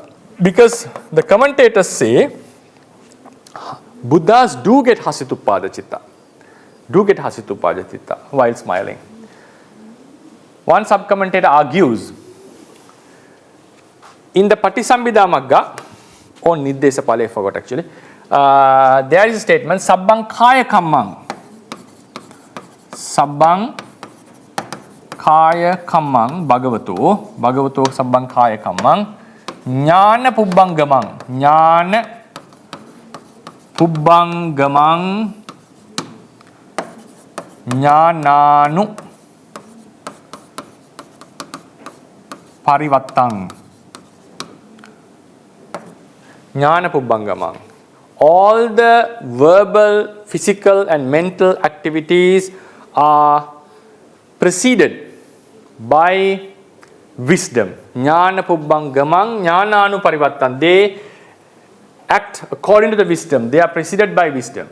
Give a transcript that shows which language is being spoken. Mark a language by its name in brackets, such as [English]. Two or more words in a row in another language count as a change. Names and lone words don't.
[English] Because the commentators say Buddhas do get [Pali] hasitupada chitta, [English] while smiling. One sub-commentator argues, in the Patisambhida Magga, or Niddesapala, I forgot actually, there is a statement, [Pali] Sabbang Kaya Kammang. Sabbang Kaya Kammang, Bhagavato Sabbang Kaya Kammang, Jnana Pubbanggamang, Jnana Pubbanggamang, Jnananu Parivattang. Jnana Pubbanggamang. [English] All the verbal, physical and mental activities are preceded by wisdom. [Pali] Jnana Pubbanggamang, Jnananu Parivattan. [English] They act according to the wisdom. They are preceded by wisdom.